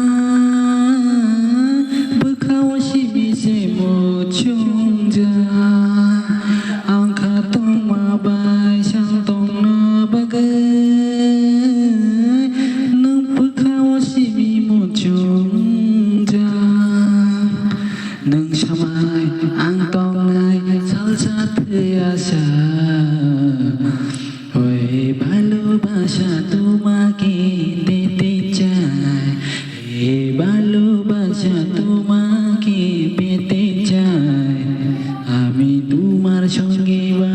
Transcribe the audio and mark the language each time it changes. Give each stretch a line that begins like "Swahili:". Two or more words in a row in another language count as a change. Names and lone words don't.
Kok Borok: बोखाव सिबिसे मुचुंजा आंखा तुमा बाहाय सालतंना बागै नों बोखाव सिबि मुचुंजा नों सामाय आं तंनाय सालसा थैयासा
Bangla: ওই ভালোবাসা তোমাকে দিতে চাই এই ভালোবাসা তোমাকে পেতে চাই আমি তোমার সঙ্গে